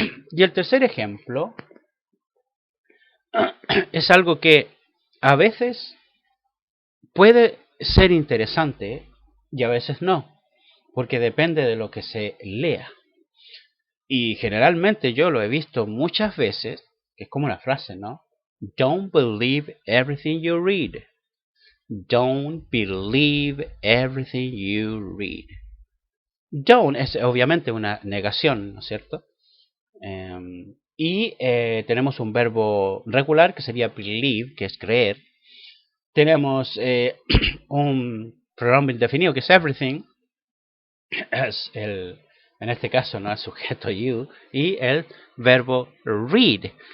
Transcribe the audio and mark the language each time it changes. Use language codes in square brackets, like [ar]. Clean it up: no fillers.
[es] Y el tercer ejemplo es algo que a veces puede ser interesante y a veces no, porque depende de lo que se lea. Y generalmente yo lo he visto muchas veces, que es como una frase, ¿no? [en] Don't believe everything you read. Don't believe everything you read. [es] Don't es obviamente una negación, ¿no es cierto? Tenemos un verbo regular que sería believe, que es creer. Tenemos un pronombre indefinido que es everything, es en este caso no es sujeto you, y el verbo read.